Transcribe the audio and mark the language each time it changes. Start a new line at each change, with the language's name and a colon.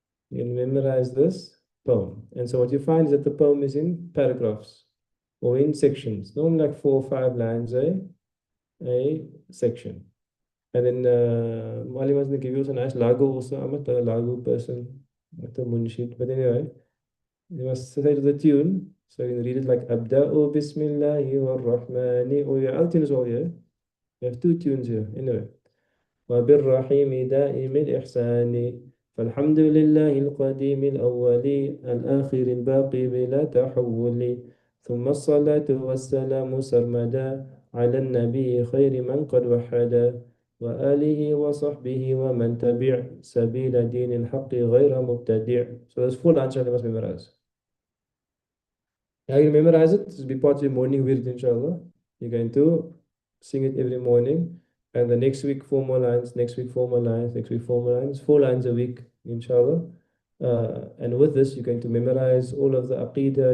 English: You're going to memorize this poem. And so what you find is that the poem is in paragraphs or in sections, normally like 4 or 5 lines a section. And then Muallim was going to give you a nice lagu also. I'm not a lagu person, not a munshid. But anyway, you must say to the tune. So you can read it like
Arabic: Abda'u Bismillahi wa Rahmani.
English: Or your altune is all here. You have 2 tunes here. Anyway.
Arabic: وبالرحيم دائم الإحسان فالحمد لله القديم الأول الآخر الباقي بلا تحول ثم الصلاة والسلام سرمدا على النبي خير من قد وحدا وآله وصحبه ومن تبع سبيل دين الحق غير مبتدع.
English: So that's full answer you must memorize. Now you memorize it. This will be part of your morning wird, inshallah. You're going to sing it every morning. And the next week, 4 more lines. Next week, 4 more lines. Next week, 4 more lines. 4 lines a week, inshallah. And with this, you're going to memorize all of the aqidah.